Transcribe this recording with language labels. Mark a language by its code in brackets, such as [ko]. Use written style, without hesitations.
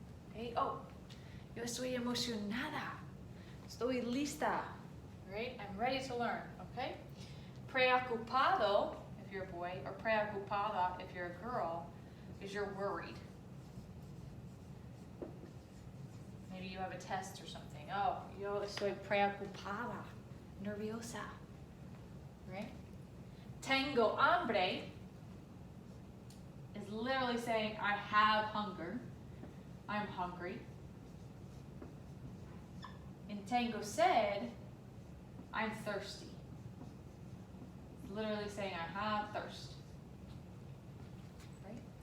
[en] Okay. Oh, [es] yo estoy emocionada. Estoy lista. [en] All right. I'm ready to learn. Okay. Preocupado if you're a boy, or preocupada if you're a girl, is you're worried. Maybe you have a test or something. [es] Oh, yo estoy preocupada, nerviosa. [en] Right? [es] Tengo hambre [en] is literally saying I have hunger. I'm hungry. And [es] tengo sed, [en] I'm thirsty. Literally saying I have thirst. Right?